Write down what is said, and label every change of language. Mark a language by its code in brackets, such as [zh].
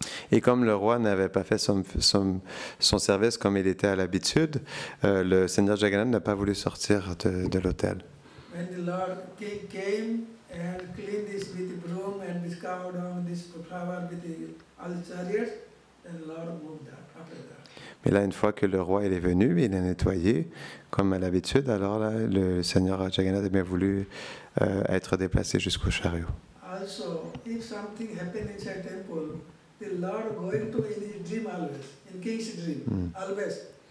[fr] Et comme le roi n'avait pas fait son service comme il était à l'habitude, le Seigneur Jagannath n'a pas voulu sortir de l'autel. [en] When the Lord king came and cleaned this with broom and this cow down, this flower with all the chariots, then Lord moved that after that. [fr] Mais là, une fois que le roi il est venu, il a nettoyé, comme à l'habitude, alors là, le Seigneur Jagannath a bien voulu être déplacé jusqu'au chariot. [en] Also, if something happened inside temple, the Lord going to in his dream always, in king's dream, always.